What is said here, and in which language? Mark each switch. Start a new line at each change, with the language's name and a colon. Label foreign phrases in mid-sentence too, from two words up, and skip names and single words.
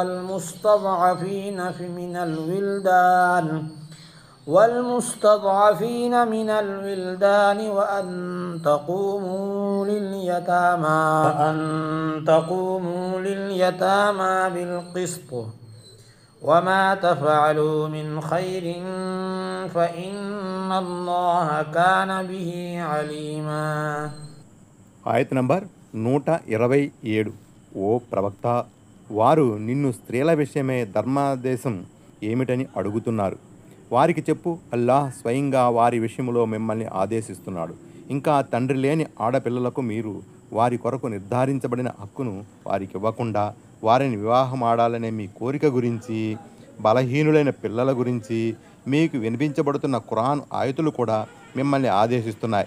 Arabic: والمستضعفين من الولدان وأن تقوموا لليتامى بالقسط وما تفعلوا من خير فإن الله كان به عليما.
Telugu: ఆయత్ నంబర్ 127. ఓ ప్రవక్త, వారు నిన్ను స్త్రీల విషయమే ధర్మాదేశం ఏమిటని అడుగుతున్నారు. వారికి చెప్పు, అల్లాహ్ స్వయంగా వారి విషయంలో మిమ్మల్ని ఆదేశిస్తున్నాడు. ఇంకా తండ్రి లేని ఆడపిల్లలకు మీరు వారి కొరకు నిర్ధారించబడిన హక్కును వారికి ఇవ్వకుండా వారిని వివాహమాడాలనే మీ కోరిక గురించి, బలహీనులైన పిల్లల గురించి మీకు వినిపించబడుతున్న ఖురాన్ ఆయతులు కూడా మిమ్మల్ని ఆదేశిస్తున్నాయి.